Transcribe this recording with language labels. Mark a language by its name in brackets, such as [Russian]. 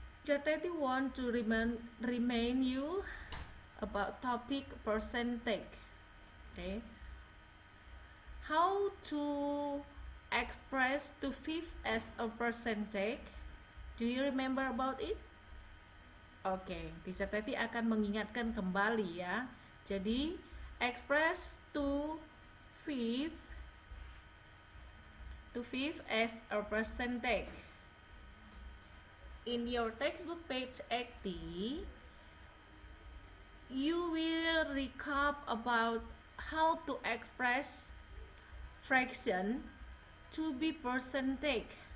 [English] Teti want to remind you about topic percentage. Okay. How to express 2/5 as a percentage? Do you remember about it? [Indonesian] Oke, Teacher Teti akan mengingatkan kembali ya. [English] Jadi, express 2/5 as a percentage. In your textbook page 80, you will recap about how to express fraction to be percentage.